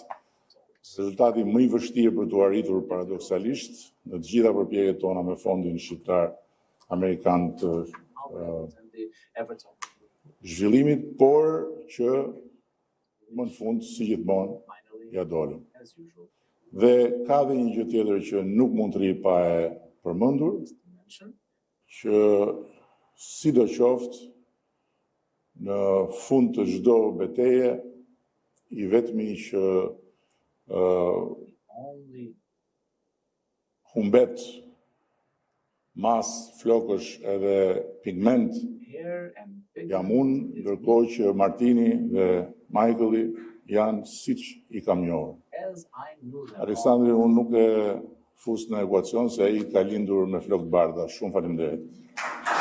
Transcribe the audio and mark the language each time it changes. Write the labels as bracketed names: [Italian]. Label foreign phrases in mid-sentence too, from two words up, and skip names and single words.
[Albanian] Rezultati më i vështirë për të arritur paradoksalisht në të gjitha përpjekjet tona me fondin shqiptar amerikan të zhvillimit, por që më në fund, si gjithmonë, ja dolëm. [English] as usual, [Albanian] Dhe ka dhe një gjë tjetër që nuk mund të ri pa e përmendur, [English] to mention [Albanian] që sido qoftë në fund të çdo betejë, i vetmi që only humbet mas, flokësh edhe pigment [English] hair and [Albanian] jam unë, ndërkohë që Martini dhe Michaeli janë siç i kam njohur. [English] as I knew them all. [Albanian] Aleksandri unë nuk e fus në ekuacion se ai ka lindur me flokë të bardha. Shumë faleminderit.